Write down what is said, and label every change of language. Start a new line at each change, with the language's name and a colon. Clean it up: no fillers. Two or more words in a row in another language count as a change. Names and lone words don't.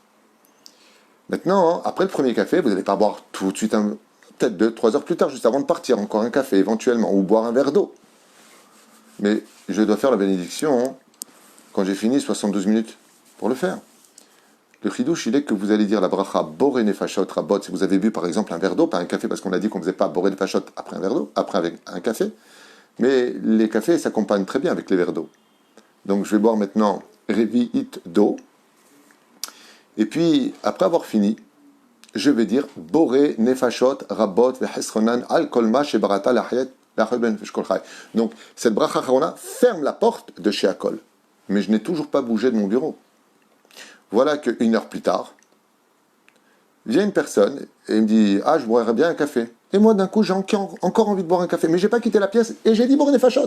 French: Maintenant, après le premier café, vous n'allez pas boire tout de suite, peut-être 2-3 heures plus tard, juste avant de partir, encore un café éventuellement, ou boire un verre d'eau. Mais je dois faire la bénédiction quand j'ai fini 72 minutes pour le faire. Le chidouche, il est que vous allez dire la bracha
Hebrew: בורא נפשות רבות,
French: si vous avez bu par exemple un verre d'eau, pas un café, parce qu'on a dit qu'on ne faisait pas
Hebrew: בורא נפשות
French: après un verre d'eau, après avec un café, mais les cafés s'accompagnent très bien avec les verres d'eau. Donc je vais boire maintenant revi'it d'eau, et puis après avoir fini, je vais dire
Hebrew: בורא נפשות רבות וחסרונן על כל מה שבראת להחיות.
French: Donc cette
Hebrew: ברכה אחרונה
French: ferme la porte de chez Akol, mais je n'ai toujours pas bougé de mon bureau. Voilà qu'une heure plus tard, vient une personne et il me dit « Ah, je boirais bien un café. » Et moi, d'un coup, j'ai encore envie de boire un café. Mais je n'ai pas quitté la pièce et j'ai dit «
Hebrew: בורא נפשות ».